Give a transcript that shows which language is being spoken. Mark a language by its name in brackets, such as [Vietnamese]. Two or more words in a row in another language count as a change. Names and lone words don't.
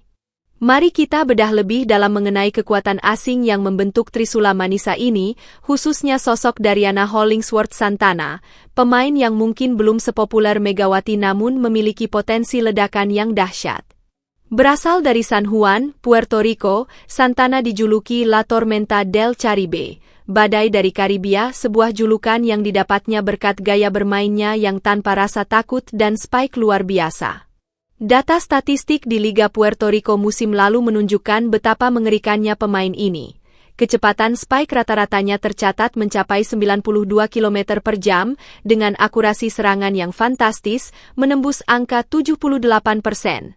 [Indonesian] Mari kita bedah lebih dalam mengenai kekuatan asing yang membentuk Trisula Manisa ini, khususnya sosok Dariana Hollingsworth Santana, pemain yang mungkin belum sepopuler Megawati namun memiliki potensi ledakan yang dahsyat. Berasal dari San Juan, Puerto Rico, Santana dijuluki [Spanish] La Tormenta del Caribe, [Indonesian] badai dari Karibia, sebuah julukan yang didapatnya berkat gaya bermainnya yang tanpa rasa takut dan spike luar biasa. Data statistik di Liga Puerto Rico musim lalu menunjukkan betapa mengerikannya pemain ini. Kecepatan spike rata-ratanya tercatat mencapai 92 km per jam, dengan akurasi serangan yang fantastis, menembus angka 78%.